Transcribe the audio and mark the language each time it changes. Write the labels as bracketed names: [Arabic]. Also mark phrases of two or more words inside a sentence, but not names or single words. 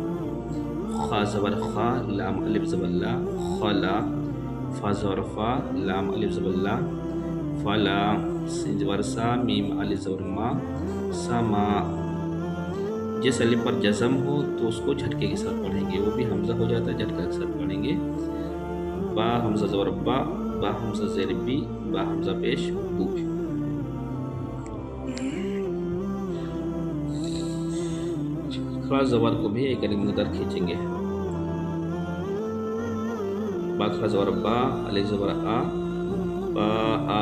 [Urdu] خا زبر خا، لام الف زبر لا، خلا۔ فا زبر فا، لام الف زبر لا، فلا۔ سین زبر سا، میم الف زبر ما، سما۔ جس الف پر جزم ہو تو اس کو جھٹکے کے ساتھ پڑھیں گے، وہ بھی حمزہ ہو جاتا ہے، جھٹکے کے ساتھ پڑھیں گے۔ با حمزہ زبر با، با حمزہ زیر بی، با حمزہ پیش بو۔ خا زبر کو بھی ایک الف مقدار کھینچیں گے۔ با خا زبر با، الف زبر آ، با آ۔